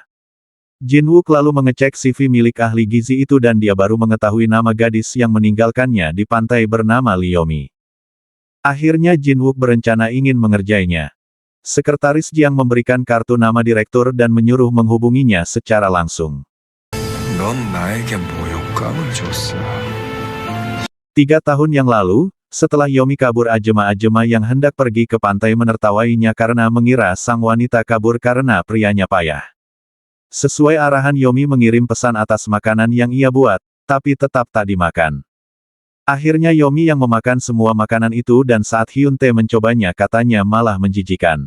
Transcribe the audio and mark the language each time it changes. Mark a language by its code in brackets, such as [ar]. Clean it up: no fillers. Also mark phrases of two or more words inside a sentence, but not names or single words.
[id] Jin Wook lalu mengecek CV milik ahli gizi itu dan dia baru mengetahui nama gadis yang meninggalkannya di pantai bernama Lee Yomi. Akhirnya Jin Wook berencana ingin mengerjainya. Sekretaris Jiang memberikan kartu nama direktur dan menyuruh menghubunginya secara langsung. [ko] 넌 나에게 모욕감을 줬어. [id] 3 tahun yang lalu, setelah Yomi kabur, ajema-ajema yang hendak pergi ke pantai menertawainya karena mengira sang wanita kabur karena prianya payah. Sesuai arahan, Yomi mengirim pesan atas makanan yang ia buat, tapi tetap tak dimakan. Akhirnya Yomi yang memakan semua makanan itu dan saat Hyun Tae mencobanya katanya malah menjijikan.